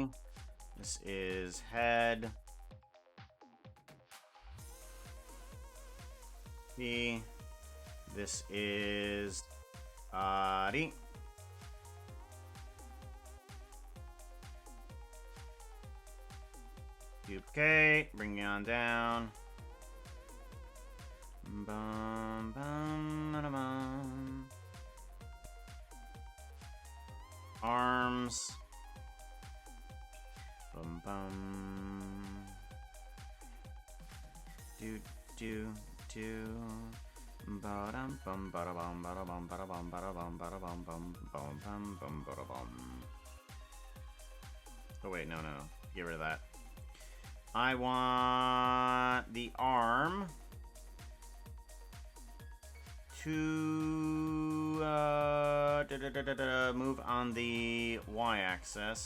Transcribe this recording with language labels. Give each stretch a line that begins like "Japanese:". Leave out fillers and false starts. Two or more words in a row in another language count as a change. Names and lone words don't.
English: This is head. P. This is body. Duplicate, bring it on down. Bum, bum, ba, bum. Arms. Bum, bum. Do, do, do. Ba-dum, bum, ba-da, bum, ba-da, bum, ba-da, bum, ba-da, bum, ba-da, bum, bum, bum, bum, bum, ba-da, bum. Oh, wait, no. Get rid of that. I want the arm to move on the y-axis.